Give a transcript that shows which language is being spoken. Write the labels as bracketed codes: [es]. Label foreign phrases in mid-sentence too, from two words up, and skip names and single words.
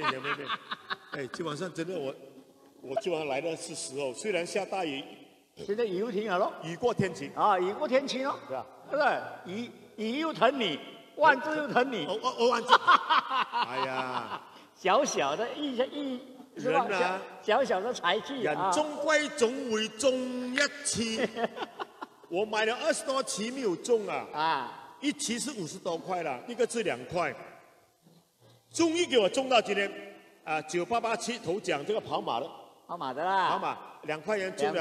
[zh] 哎，今晚上真的我今晚来的是时候，虽然下大雨，现在雨又停了咯，雨过天晴啊，雨过天晴咯，是吧？对不对？雨又疼你，万字又疼你。万字。哎呀，小小的是吧？小小的财气人终歸總會中一次。我買了20多期沒有中啊，一期是50多塊啦，一個是2塊，終於給我中到今天啊，9887頭獎這個跑馬的。跑馬的啦，跑馬2塊錢中了